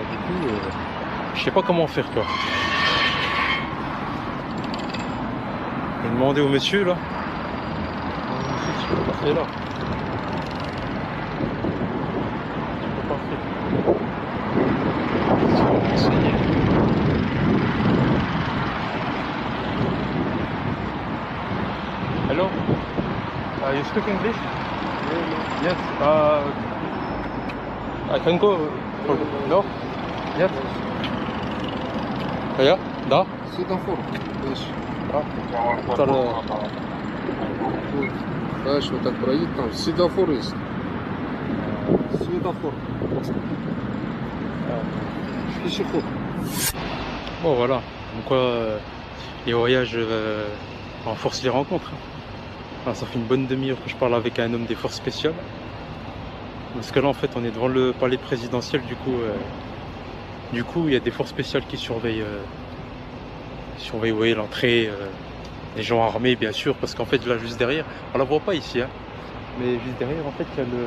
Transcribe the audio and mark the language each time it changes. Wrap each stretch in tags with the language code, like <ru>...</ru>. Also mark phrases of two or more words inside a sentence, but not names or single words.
<fr>Du coup, je sais pas comment faire quoi. Je vais demander au monsieur là. Si tu peux passer là. Tu peux passer. Si on va renseigner.</fr> <en>Hello? You speak English? Yes. I can go. No? Yes. Yeah?</en> <ru>Да? Светофор. Дальше. Это... Дальше вот так пройди, там светофор есть. Светофор. Пешеход.</ru> <fr>Bon voilà. Donc quoi, les voyages renforcent les rencontres. Alors, ça fait une bonne demi-heure que je parle avec un homme des forces spéciales. Parce que là en fait on est devant le palais présidentiel, du coup il y a des forces spéciales qui surveillent ouais, l'entrée, des gens armés bien sûr, parce qu'en fait là juste derrière, on la voit pas ici hein, mais juste derrière en fait il y a le...</fr>